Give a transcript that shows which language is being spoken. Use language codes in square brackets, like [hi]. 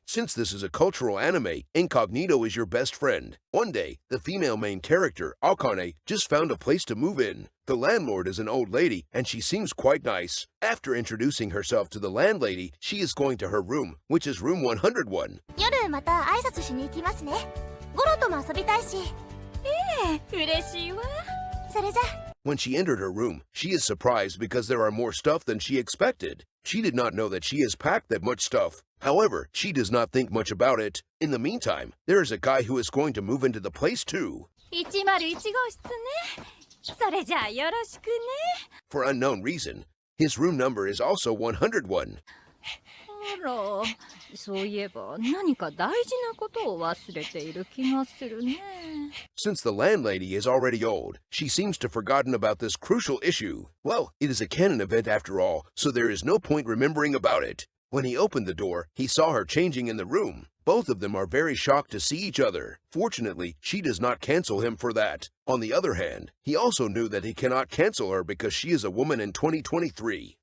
[en] Since this is a cultural anime, incognito is your best friend. One day, the female main character, Akane, just found a place to move in. The landlord is an old lady, and she seems quite nice. After introducing herself to the landlady, she is going to her room, which is room 101. [ja] 夜また挨拶しに行きますね。ゴロとも遊びたいし。嬉しいわ。それじゃ。 [en] When she entered her room, she is surprised because there are more stuff than she expected. She did not know that she has packed that much stuff. However, she does not think much about it. In the meantime, there is a guy who is going to move into the place too. [ja] 101号室ね。それじゃあよろしくね。 [en] For unknown reason, his room number is also 101. [ja] あら、そういえば何か大事なことを忘れている気がするね。 [en] Since the landlady is already old, she seems to have forgotten about this crucial issue. Well, it is a canon event after all, so there is no point remembering about it. When he opened the door, he saw her changing in the room. Both of them are very shocked to see each other. Fortunately, she does not cancel him for that. On the other hand, he also knew that he cannot cancel her because she is a woman in 2023.